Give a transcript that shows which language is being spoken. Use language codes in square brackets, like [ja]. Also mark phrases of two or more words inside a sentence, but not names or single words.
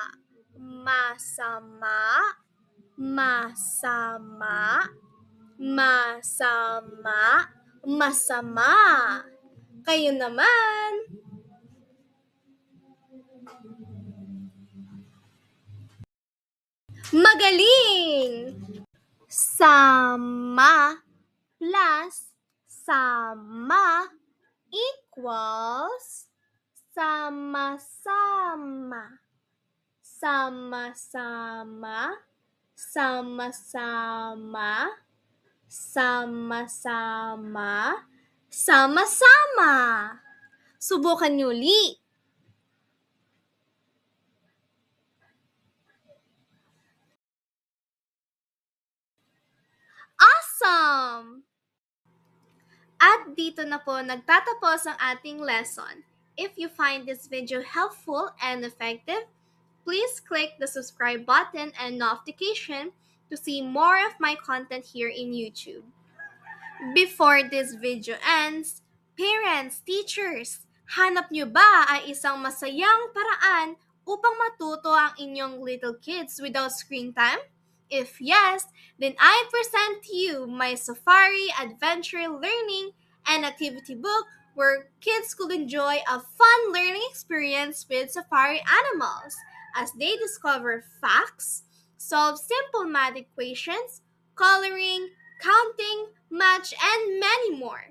[tl] Masama. Masama. Masama. Masama. Kayo naman. Magaling! Sama plus sama equals sama-sama. Sama-sama. Sama-sama. Sama-sama. Sama-sama. Subukan niyo uli. Awesome! At dito na po nagtatapos ang ating lesson. [en] If you find this video helpful and effective, please click the subscribe button and notification to see more of my content here in YouTube. Before this video ends, parents, teachers, [tl] hanap nyo ba ay isang masayang paraan upang matuto ang inyong [en] little kids without screen time? If yes, then I present to you my Safari Adventure Learning and Activity book where kids could enjoy a fun learning experience with safari animals as they discover facts, solve simple math equations, coloring, counting, match, and many more.